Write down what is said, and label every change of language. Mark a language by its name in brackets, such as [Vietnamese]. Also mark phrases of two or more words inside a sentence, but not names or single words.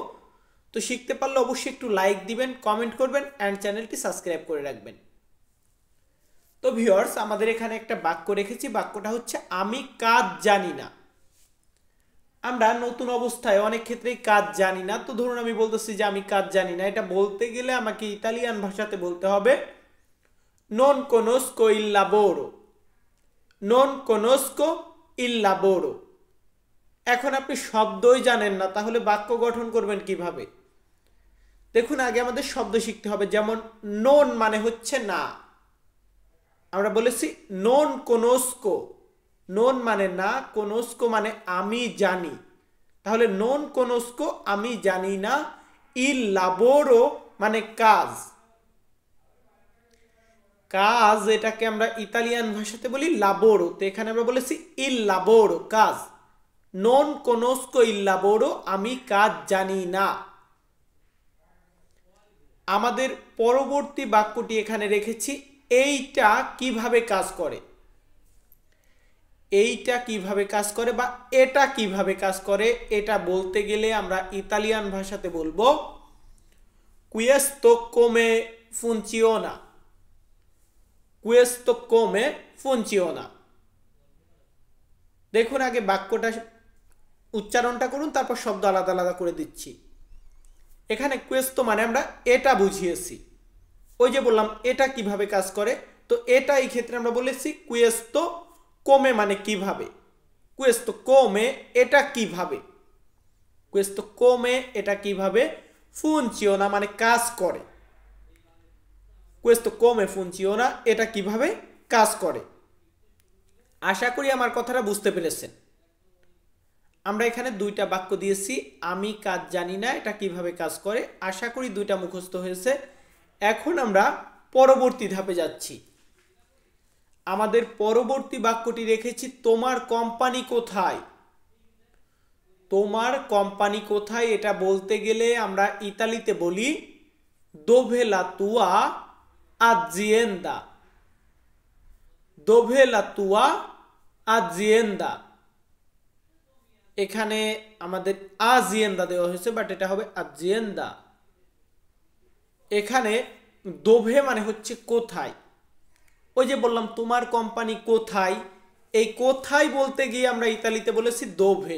[Bangla] তো শিখতে পারলে অবশ্যই একটু লাইক দিবেন, কমেন্ট করবেন অ্যান্ড চ্যানেলটি সাবস্ক্রাইব করে রাখবেন। তো ভিউয়ার্স, আমাদের এখানে একটা বাক্য রেখেছি, বাক্যটা হচ্ছে আমি কাজ জানি না। আমরা নতুন অবস্থায় অনেক ক্ষেত্রেই কাজ জানি না। তো ধরুন আমি বলতেছি যে আমি কাজ জানি না, এটা বলতে গেলে আমাকে ইতালিয়ান ভাষাতে বলতে হবে [Italian] non conosco il lavoro, non conosco il lavoro। [Bangla] এখন আপনি শব্দই জানেন না, তাহলে বাক্য গঠন করবেন কিভাবে? দেখুন, আগে আমাদের শব্দ শিখতে হবে। যেমন নন মানে হচ্ছে না, আমরা বলেছি [Italian] non conosco, [Bangla] নন মানে না, কোনোস্কো মানে আমি জানি। তাহলে [Italian] non conosco [Bangla] আমি জানি না, [Italian] il lavoro [Bangla] মানে কাজ। কাজ এটাকে আমরা ইতালিয়ান ভাষাতে বলি লাবোরো, তো এখানে আমরা বলেছি [Italian] il lavoro [Bangla] কাজ। [Italian] non conosco il lavoro [Bangla] আমি কাজ জানি না। আমাদের পরবর্তী বাক্যটি এখানে রেখেছি, এইটা কিভাবে কাজ করে। এইটা কিভাবে কাজ করে বা এটা কিভাবে কাজ করে, এটা বলতে গেলে আমরা ইতালিয়ান ভাষাতে বলবো [Italian] questo come funziona, questo come funziona। [Bangla] দেখুন, আগে বাক্যটা উচ্চারণটা করুন, তারপর শব্দ আলাদা আলাদা করে দিচ্ছি। এখানে questo মানে আমরা এটা বুঝিয়েছি, ওই যে বললাম এটা কিভাবে কাজ করে, তো এটা এই ক্ষেত্রে আমরা বলেছি [Italian] questo come [Bangla] মানে কিভাবে, [Italian] questo come [Bangla] এটা কিভাবে, [Italian] questo come [Bangla] এটা কিভাবে, funziona মানে কাজ করে, [Italian] questo come funziona [Bangla] এটা কিভাবে কাজ করে। আশা করি আমার কথাটা বুঝতে পেরেছেন। আমরা এখানে দুইটা বাক্য দিয়েছি, আমি কাজ জানি না এটা কিভাবে কাজ করে। আশা করি দুইটা মুখস্থ হয়েছে। এখন আমরা পরবর্তী ধাপে যাচ্ছি। আমাদের পরবর্তী বাক্যটি রেখেছি তোমার কোম্পানি কোথায়। তোমার কোম্পানি কোথায় এটা বলতে গেলে আমরা ইতালিতে বলি [Italian] dove la tua azienda, dove la tua azienda। [Bangla] এখানে আমাদের আজিয়েন্দা দেওয়া হয়েছে, বাট এটা হবে আজিয়েন্দা। এখানে দোভে মানে হচ্ছে কোথায়, ওই যে বললাম তোমার কোম্পানি কোথায়, এই কোথায় বলতে গিয়ে আমরা ইতালিতে বলেছি দোভে।